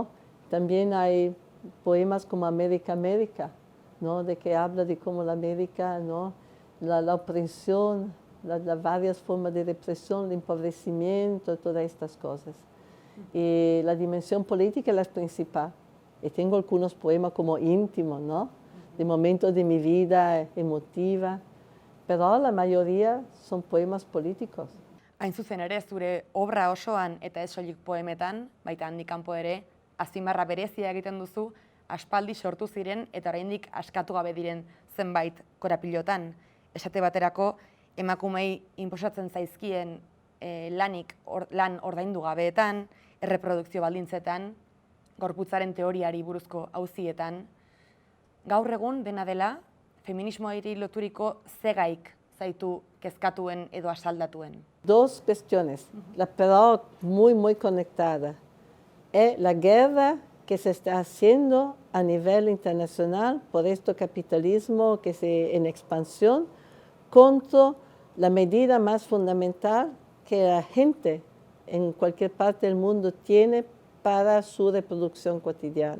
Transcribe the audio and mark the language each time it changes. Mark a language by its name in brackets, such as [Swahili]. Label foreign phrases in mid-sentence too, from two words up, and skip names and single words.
[Spanish] También hay poemas como América, América, ¿no?, de que habla de cómo la América, ¿no?, la opresión, las varias formas de represión, el empobrecimiento, todas estas cosas. Y la dimensión política es la principal. Y tengo algunos poemas como íntimos, ¿no?, de momentos de mi vida emotiva, pero la mayoría son poemas políticos. [Basque] Hain zuzen ere, zure obra osoan eta ez soilik poemetan, baita handik kanpo ere, azpimarra berezia egiten duzu, aspaldi sortu ziren eta oraindik askatu gabe diren zenbait korapilotan. Esate baterako, emakumei inposatzen zaizkien lan ordaindu gabeetan, erreprodukzio baldintzetan, gorputzaren teoriari buruzko auzietan. Gaur egun dena dela, feminismoari loturiko zegaik zaitu kezkatuen edo asaldatuen. [Spanish] Dos cuestiones, pero muy conectada. Es la guerra que se está haciendo a nivel internacional por este capitalismo que se en expansión contra la medida más fundamental que la gente en cualquier parte del mundo tiene para su reproducción cotidiana.